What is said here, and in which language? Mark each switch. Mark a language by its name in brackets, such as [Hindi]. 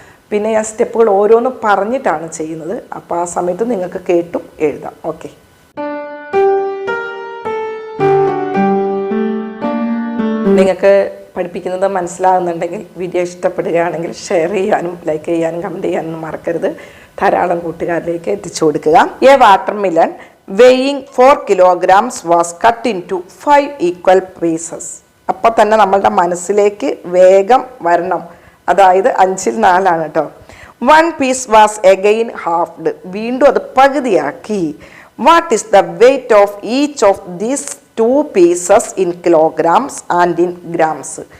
[Malayalam] പിന്നെ ഞാൻ സ്റ്റെപ്പുകൾ ഓരോന്ന് പറഞ്ഞിട്ടാണ് ചെയ്യുന്നത്, അപ്പോൾ ആ സമയത്ത് നിങ്ങൾക്ക് കേട്ടും എഴുതാം. ഓക്കെ, നിങ്ങൾക്ക് പഠിപ്പിക്കുന്നത് മനസ്സിലാകുന്നുണ്ടെങ്കിൽ വീഡിയോ ഇഷ്ടപ്പെടുകയാണെങ്കിൽ ഷെയർ ചെയ്യാനും ലൈക്ക് ചെയ്യാനും കമൻറ്റ് ചെയ്യാനും മറക്കരുത്. ധാരാളം കൂട്ടുകാരിലേക്ക് എത്തിച്ചു കൊടുക്കുക. [English] A watermelon weighing 4 kilograms was cut into 5 equal pieces. [Malayalam] അപ്പോൾ തന്നെ നമ്മളുടെ മനസ്സിലേക്ക് വേഗം വരണം, അതായത് 5ൽ 4 ആണ് കേട്ടോ. [English] 1 piece was again halved, [Malayalam] വീണ്ടും അത് പകുതിയാക്കി. [English] What is the weight of each of these 2 pieces in kilograms and in grams?